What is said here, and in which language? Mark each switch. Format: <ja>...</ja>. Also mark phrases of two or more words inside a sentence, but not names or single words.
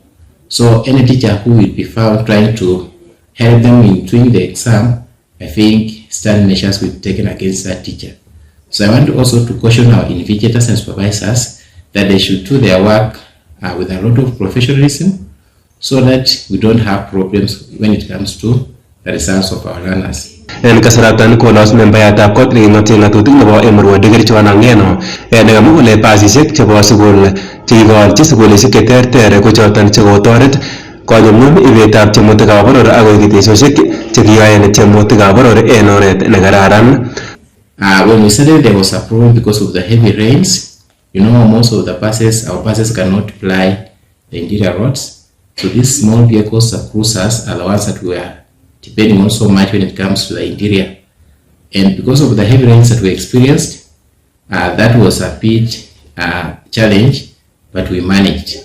<en>So any teacher who will be found trying to help them in doing the exam, I think stern measures will be taken against that teacher. So I want also to caution our invigilators and supervisors that they should do their work with a lot of professionalism, so that we don't have problems when it comes to the results of our learners.</en> <kln>En kasaratan konos membayatab kot neking'otie ng'atutik nebo Emurua Dikirchwan Ang'eno nekamwa kole pasisiek chebo sukul chekikolchi sukulisiek cheterter ko choton chekotoret konyumnyum ibetab tiemutikab boror akoi ketesiosiek chekiyoen tiemutikab boror en oret nekararan.</kln> <en>When we started, there was a problem because of the heavy rains. You know, most of the buses, our buses cannot ply the interior roads. So these small vehicles, the cruisers, are the ones that we are depending on so much when it comes to the interior. And because of the heavy rains that we experienced, that was a bit challenge, but we managed.</en>